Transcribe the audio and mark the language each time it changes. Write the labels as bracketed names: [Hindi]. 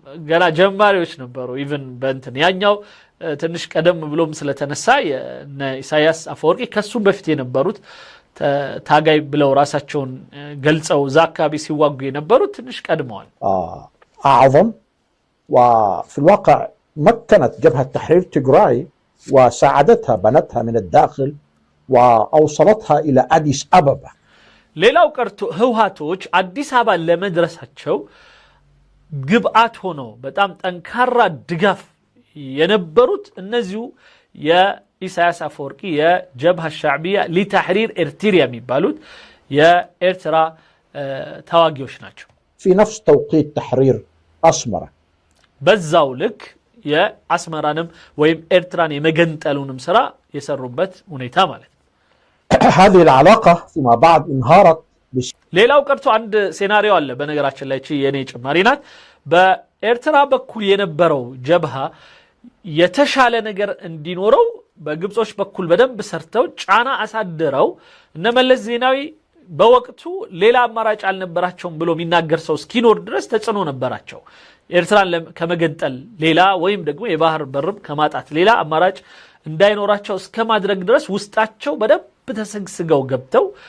[Amharic] ገና ጀማሪዎች ነበሩ ኢቭን በእንትን ያኛው ትንሽ ቀደም ብሎም ስለተነሳ ኢሳያስ አፈወርቂ ከሱ በፊት የነበሩት ታጋይ ብለው ራሳቸውን ገልጸው ዛካቢ ሲዋጉ የነበሩት ትንሽ ቀድመዋል [Arabic] أعظم وفي الواقع مكنت جبهة تحرير تيغراي وساعدتها بنتها من الداخل وأوصلتها إلى أديس أبابا [Amharic] ሌላው ቀርቶ ህወሓቶች አዲስ አበባ ለመድረሳቸው ግብአት ሆነው በጣም ጠንካራ ድጋፍ የነበሩት እነዚሁ የኢሳያስ አፈወርቂ የጀብሃ ሻዕቢያ ለተሕሪር ኤርትሪያ የሚባሉት የኤርትራ ተዋጊዎች ናቸው [Arabic] في نفس توقيت تحرير أسمرة [Amharic] በዛው ልክ የአስመራንም ወይም ኤርትራን የመገንጠሉንም ስራ የሰሩበት ሁኔታ ማለት [Arabic] هذه العلاقة فيما بعد انهارت [Amharic] ሌላው ቀርቶ አንድ ሴናሪዮ አለ በነገራችን ላይ የኔ ጭማሪ ናት ኤርትራ በኩል የነበረው ጀብሃ የተሻለ ነገር እንዲኖረው በግብጾች በኩል በደንብ ሰርተው ጫና አሳድረው እነ መለስ ዜናዊ በወቅቱ ሌላ አማራጭ አልነበራቸውም ብሎ የሚናገር ሰው እስኪኖር ድረስ ተጽዕኖ ነበራቸው። ኤርትራን ከመገንጠል ሌላ ወይም ደግሞ የባህር በርም ከማጣት ሌላ አማራጭ እንዳይኖራቸው እስከማድረግ ድረስ ውስጣቸው በደንብ ተሰግስገው ገብተው